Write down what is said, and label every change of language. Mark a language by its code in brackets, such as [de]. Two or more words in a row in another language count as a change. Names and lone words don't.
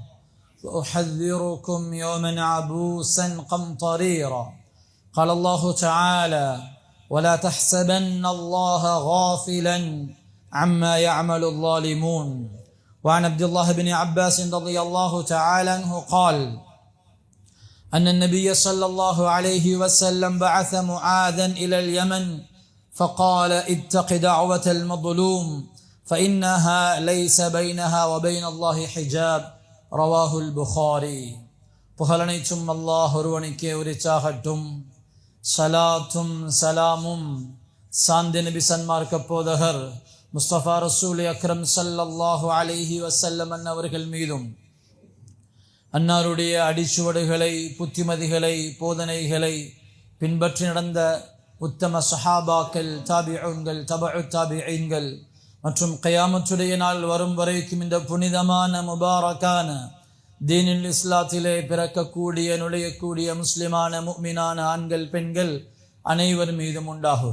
[ar] وأحذركم يوما عبوسا قمطريرا قال الله تعالى ولا تحسبن الله غافلا عما يعمل الظالمون وعن عبد الله بن عباس رضي الله تعالى عنه قال أن النبي صلى الله عليه وسلم بعث معاذا إلى اليمن فقال اتق دعوة المظلوم فإنها ليس بينها وبين الله حجاب رواஹு البخاري. [ta] புகழனைத்தும் அல்லாஹ் ஒருவனுக்கே உரித்தாகட்டும். சலாத்தும் சலாமும் சாந்தி நபி சன்மார்க்க போதகர் முஸ்தபா [ar] رسول أكرم صلى الله عليه وسلم [ta] அவர்கள் மீதும் அன்னாருடைய அடிச்சுவடுகளை புத்திமதிகளை போதனைகளை பின்பற்றி நடந்த உத்தம சஹாபாக்கள் தாபிஊன்கள் தபஉ தாபிஈன்கள் மற்றும் கியாமத்துடைய நாள் வரும் வரைக்கும் இந்த புனிதமான முபாரக்கான தீனில் இஸ்லாத்திலே பிறக்கக்கூடிய நுழையக்கூடிய முஸ்லிமான முஃமினான ஆண்கள் பெண்கள் அனைவர் மீதும் உண்டாகுக.